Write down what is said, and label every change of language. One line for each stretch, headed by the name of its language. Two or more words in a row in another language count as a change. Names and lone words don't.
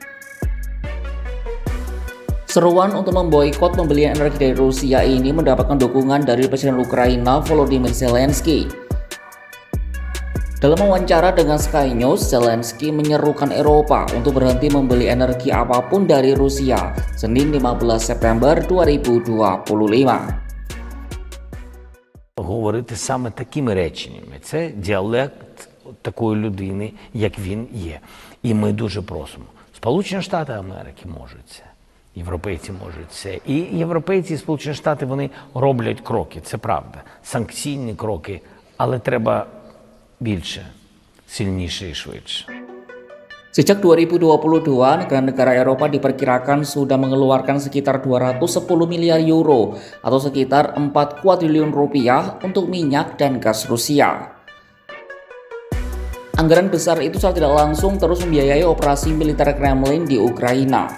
Indonesian: Seruan untuk memboikot pembelian energi dari Rusia ini mendapatkan dukungan dari Presiden Ukraina Volodymyr Zelensky. Dalam wawancara dengan Sky News, Zelensky menyerukan Eropa untuk berhenti membeli energi apapun dari Rusia Senin 15 September 2025.
Ukrainian: Говорити саме такими реченнями. Це діалект такої людини, як він є. І ми дуже просимо. Сполучені Штати Америки можуть це. Європейці можуть це. І європейці і Сполучені Штати, вони роблять кроки, це правда. Санкційні кроки, але треба більше, сильніше і швидше.
Indonesian: Sejak 2022, negara-negara Eropa diperkirakan sudah mengeluarkan sekitar 210 miliar euro atau sekitar 4 kuadriliun rupiah untuk minyak dan gas Rusia. Anggaran besar itu secara tidak langsung terus membiayai operasi militer Kremlin di Ukraina.